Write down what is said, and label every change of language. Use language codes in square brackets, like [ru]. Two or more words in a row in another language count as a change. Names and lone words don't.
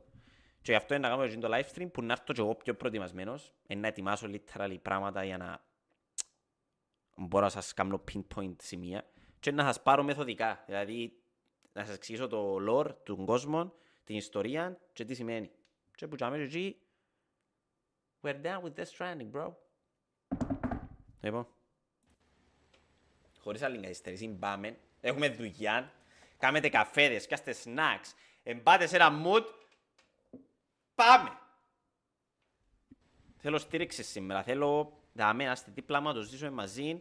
[el] Και γι' αυτό είναι να κάνω το [en] live stream [el] που να έρθω και εγώ πιο προετοιμασμένος, να ετοιμάσω literally πράγματα για να μπορώ να σας κάνω pinpoint σημεία και να σας πάρω μεθοδικά, δηλαδή να σας εξηγήσω το lore του κόσμου, την ιστορία και τι σημαίνει. Και που τσάμε και εκεί, [en] we're done with Death Stranding, bro. [el] Λοιπόν, χωρίς άλλη καθυστερήση, πάμε. Έχουμε δουλειά, κάμετε καφέδες, πιάστε snacks, εμπάτε σε ένα mood, πάμε. Θέλω στήριξη σήμερα, θέλω να είστε δίπλα μου, να το ζήσουμε μαζί.